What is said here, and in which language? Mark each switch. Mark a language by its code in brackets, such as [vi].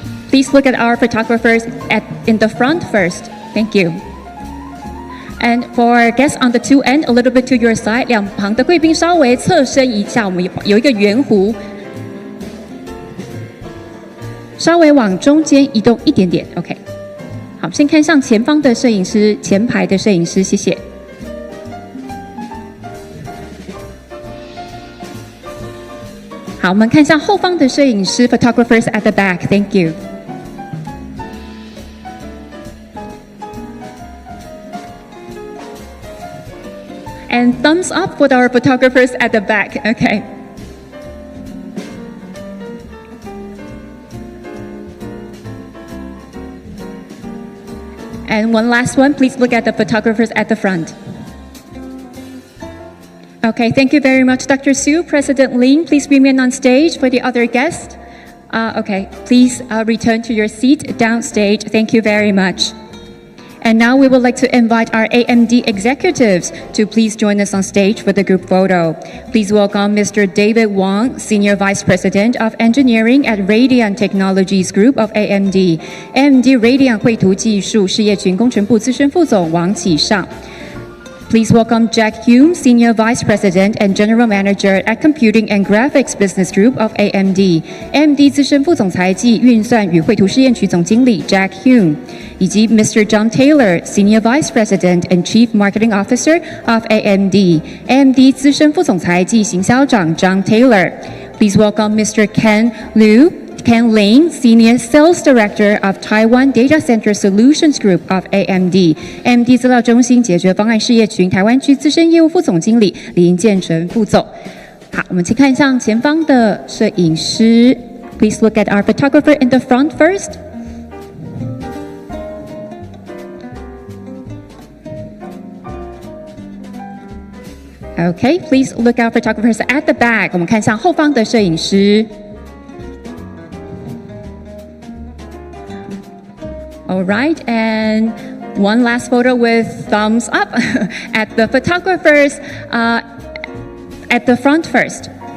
[en] Please look at our photographers in the front first. Thank you. And for our guests on the two end, a little bit to your side, [zh] 两旁的贵宾稍微侧身一下，我们有一个圆弧，稍微往中间移动一点点。 OK， 好，先看向前方的摄影师，前排的摄影师，谢谢。好，我们看向后方的摄影师 ， [en] photographers at the back. Thank you. And thumbs up for our photographers at the back. Okay. And one last one, please look at the photographers at the front. Okay, thank you very much, Dr. Su. President Lin, please remain on stage for the other guests. Okay, please return to your seat downstage. Thank you very much. And now we would like to invite our AMD executives to please join us on stage for the group photo. Please welcome Mr. David Wang, Senior Vice President of Engineering at Radian Technologies Group of AMD. [zh] AMD Radian 绘图技术事业群工程部资深副总王启尚。 [en] Please welcome Jack Hume, Senior Vice President and General Manager at Computing and Graphics Business Group of AMD. [zh] AMD 资深副总裁暨运算与绘图试验区总经理 Jack Hume， 以及 Mr. [en] John Taylor, Senior Vice President and Chief Marketing Officer of AMD. [zh] AMD 资深副总裁暨行销长 John Taylor. [en] Please welcome Mr. Ken Lin, Senior Sales Director of Taiwan Data Center Solutions Group of AMD. [zh] AMD 资料中心解决方案事业群台湾区资深业务副总经理林建成副总。好，我们请看向前方的摄影师。 [en] Please look at our photographer in the front first. Okay, please look at photographers at the back. [zh] 我们看向后方的摄影师。 [en] All right, and one last photo with thumbs up at the photographers at the front first.